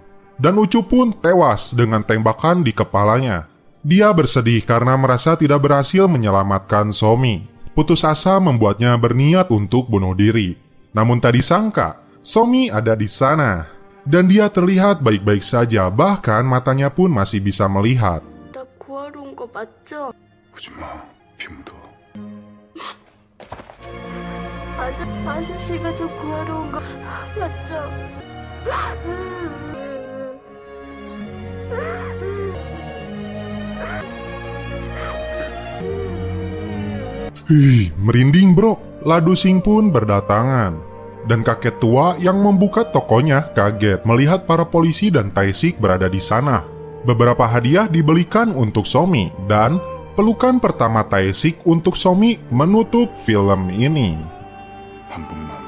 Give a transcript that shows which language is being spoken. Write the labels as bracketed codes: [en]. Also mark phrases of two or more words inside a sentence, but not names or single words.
[id] Dan Ucup pun tewas dengan tembakan di kepalanya. Dia bersedih karena merasa tidak berhasil menyelamatkan Somi. Putus asa membuatnya berniat untuk bunuh diri. Namun tak disangka, Somi ada di sana. Dan dia terlihat baik-baik saja, bahkan matanya pun masih bisa melihat. [ko] 나 구하러 온 거 맞죠? 오지마, 피 묻어. 아저씨가 저 구하러 온 거 맞죠? [id] Merinding bro. Ladu Sing pun berdatangan. Dan kakek tua yang membuka tokonya kaget melihat para polisi dan Taesik berada di sana. Beberapa hadiah dibelikan untuk Somi dan pelukan pertama Taesik untuk Somi menutup film ini. [ko] 한 번만